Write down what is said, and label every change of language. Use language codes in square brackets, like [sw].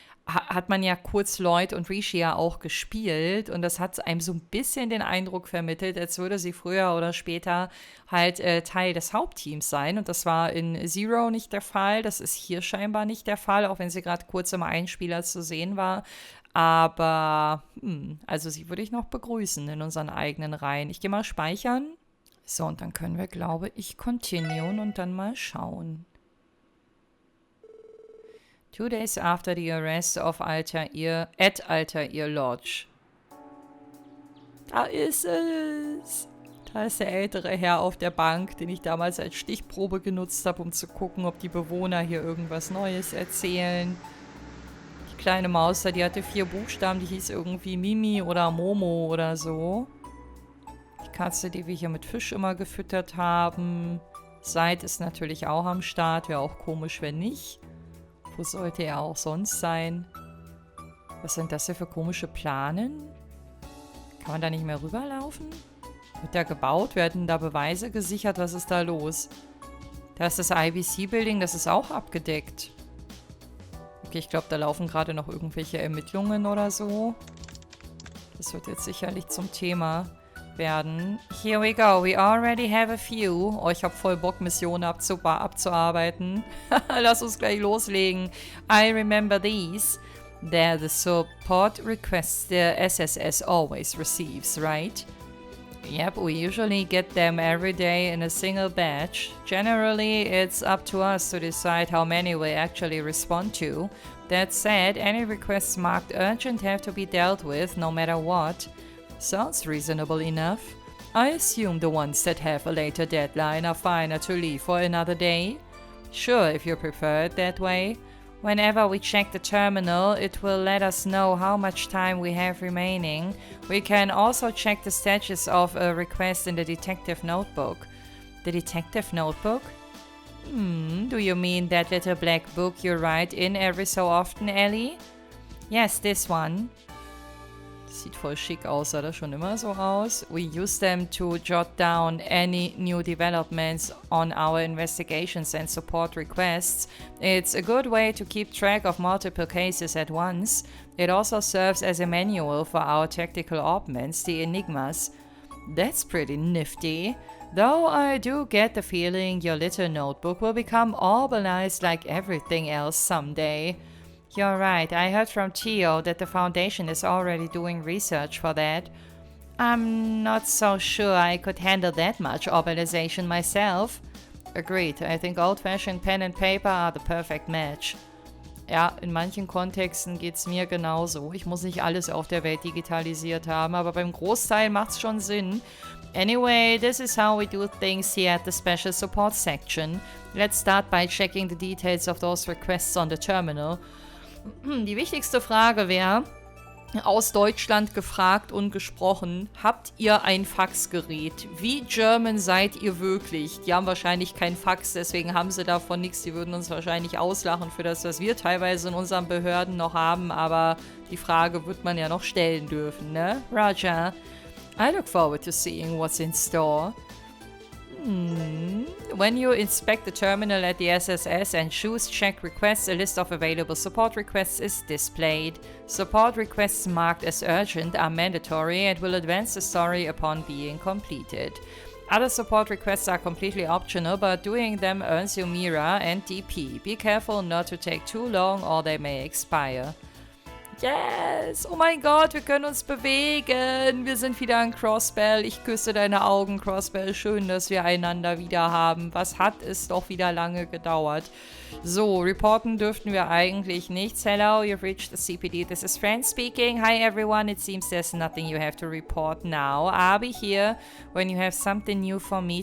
[de] hat man ja kurz Lloyd und Rishia auch gespielt und das hat einem so ein bisschen den Eindruck vermittelt, als würde sie früher oder später halt Teil des Hauptteams sein und das war in Zero nicht der Fall, das ist hier scheinbar nicht der Fall, auch wenn sie gerade kurz im Einspieler zu sehen war. Aber, also sie würde ich noch begrüßen in unseren eigenen Reihen. Ich gehe mal speichern. So, und dann können wir, glaube ich, continuen und dann mal schauen. [en] 2 days after the arrest of Altair Lodge. [de] Da ist es. Da ist der ältere Herr auf der Bank, den ich damals als Stichprobe genutzt habe, um zu gucken, ob die Bewohner hier irgendwas Neues erzählen. Die kleine Maus da, die hatte 4 Buchstaben, die hieß irgendwie Mimi oder Momo oder so. Die Katze, die wir hier mit Fisch immer gefüttert haben. Seid ist natürlich auch am Start, wäre auch komisch, wenn nicht. Wo sollte er auch sonst sein? Was sind das hier für komische Planen? Kann man da nicht mehr rüberlaufen? Wird da gebaut? Werden da Beweise gesichert? Was ist da los? Da ist das IBC-Building, das ist auch abgedeckt. Okay, ich glaube, da laufen gerade noch irgendwelche Ermittlungen oder so. Das wird jetzt sicherlich zum Thema werden. [en] Here we go. We already have a few. [de] Oh, ich habe voll Bock, Missionen abzuarbeiten. Lass uns gleich loslegen. [en] I remember these. They're the support requests the SSS always receives, right? Yep, we usually get them every day in a single batch. Generally, it's up to us to decide how many we actually respond to. That said, any requests marked urgent have to be dealt with, no matter what. Sounds reasonable enough. I assume the ones that have a later deadline are finer to leave for another day. Sure, if you prefer it that way. Whenever we check the terminal, it will let us know how much time we have remaining. We can also check the status of a request in the detective notebook. The detective notebook? Do you mean that little black book you write in every so often, Ellie? Yes, this one. [de] Sieht voll schick aus, sah das schon immer so aus. [en] We use them to jot down any new developments on our investigations and support requests. It's a good way to keep track of multiple cases at once. It also serves as a manual for our tactical augments, the Enigmas. That's pretty nifty. Though I do get the feeling your little notebook will become organized like everything else someday. You're right, I heard from TO that the Foundation is already doing research for that. I'm not so sure I could handle that much organization myself. Agreed, I think old-fashioned pen and paper are the perfect match. [de] Ja, in manchen Kontexten geht's mir genauso. Ich muss nicht alles auf der Welt digitalisiert haben, aber beim Großteil macht's schon Sinn. [en] Anyway, this is how we do things here at the Special Support section. Let's start by checking the details of those requests on the terminal. [de] Die wichtigste Frage wäre, aus Deutschland gefragt und gesprochen, habt ihr ein Faxgerät? Wie German seid ihr wirklich? Die haben wahrscheinlich kein Fax, deswegen haben sie davon nichts. Die würden uns wahrscheinlich auslachen für das, was wir teilweise in unseren Behörden noch haben, aber die Frage wird man ja noch stellen dürfen, ne? [en] Roger. I look forward to seeing what's in store. When you inspect the terminal at the SSS and choose Check Requests, a list of available support requests is displayed. Support requests marked as urgent are mandatory and will advance the story upon being completed. Other support requests are completely optional, but doing them earns you MEHR and DP. Be careful not to take too long or they may expire. Yes! [de] Oh mein Gott, wir können uns bewegen. Wir sind wieder ein Crossbell. Ich küsse deine Augen, Crossbell. Schön, dass wir einander wieder haben. Was hat es doch wieder lange gedauert. So, reporten dürften wir eigentlich nichts. [en] Hello, you've reached the CPD. This is Fran speaking. Hi everyone. It seems there's nothing you have to report now. I'll be here when you have something new for me.